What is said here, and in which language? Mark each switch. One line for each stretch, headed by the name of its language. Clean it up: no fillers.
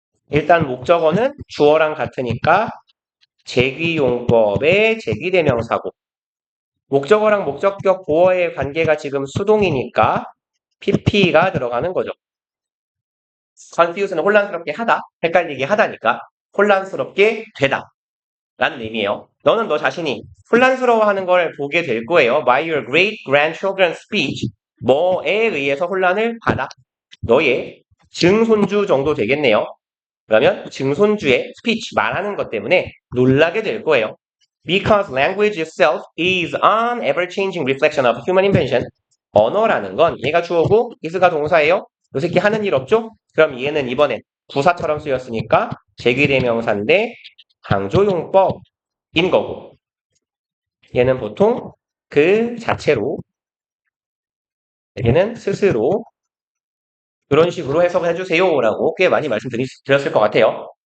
Korean: 일단 목적어는 주어랑 같으니까 제귀용법의 제귀대명사고 목적어랑 목적격 보어의 관계가 지금 수동이니까 pp가 들어가는 거죠. confuse는 혼란스럽게 하다, 헷갈리게 하다니까 혼란스럽게 되다 라는 의미예요. 너는 너 자신이 혼란스러워하는 걸 보게 될 거예요.
English: By your great grandchildren's speech.
Korean: 뭐에 의해서 혼란을 받아? 너의 증손주 정도 되겠네요. 그러면 증손주의 speech, 말하는 것 때문에 놀라게 될 거예요.
English: Because language itself is an ever-changing reflection of human invention.
Korean: 언어라는 건 얘가 주어고 is가 동사예요. 요 새끼 하는 일 없죠? 그럼 얘는 이번엔 부사처럼 쓰였으니까 제귀대명사인데 강조용법인 거고 얘는 보통 그 자체로 내게는 스스로 그런 식으로 해석을 해주세요라고 꽤 많이 말씀드렸을 것 같아요.